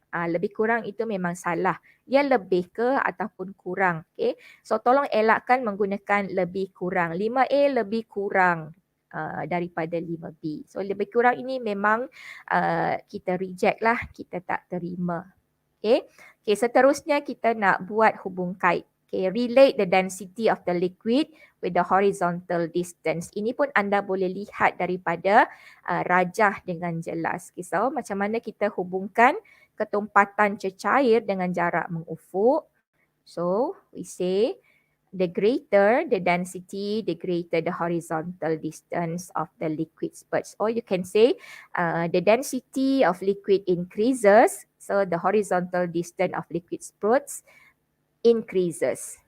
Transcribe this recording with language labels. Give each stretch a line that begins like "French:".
Malay: Lebih kurang itu memang salah. Dia lebih ke ataupun kurang. Okay? So tolong elakkan menggunakan lebih kurang. 5A lebih kurang daripada 5B. So lebih kurang ini memang kita reject lah. Kita tak terima. Okay? Okay, seterusnya kita nak buat hubung kait.
English: Okay, relate the density of the liquid with the horizontal distance.
Malay: Ini pun anda boleh lihat daripada rajah dengan jelas. Okay, so macam mana kita hubungkan ketumpatan cecair dengan jarak mengufuk.
English: So we say the greater the density, the greater the horizontal distance of the liquid spurts. Or you can say the density of liquid increases, so the horizontal distance of liquid spurts increases.